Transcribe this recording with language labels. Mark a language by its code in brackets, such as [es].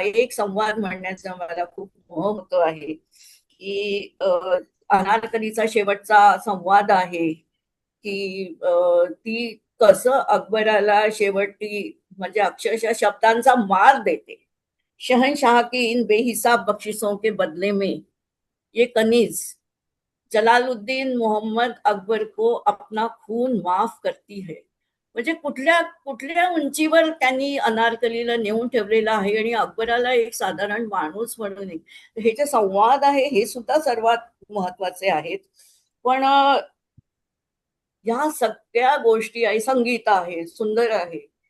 [mr] एक संवाद म्हणण्याचं मला खूप महत्व आहे की अनारकलीचा शेवटचा संवाद आहे की ती कसं अकबराला शेवटी म्हणजे अक्षरशः शब्दांचा मार देते. [hi] शहनशाह की इन बेहिसाब बख्शिशों के बदले में ये कनीज जलालुद्दीन मोहम्मद अकबर को अपना खून माफ करती है. [mr] म्हणजे कुठल्या कुठल्या उंचीवर त्यांनी अनारकलीला नेऊन ठेवलेलं आहे आणि अकबराला एक साधारण माणूस म्हणून हे जे संवाद आहे हे सुद्धा सर्वात महत्वाचे आहेत. पण ह्या सगळ्या गोष्टी आहे, संगीत आहे, सुंदर आहे.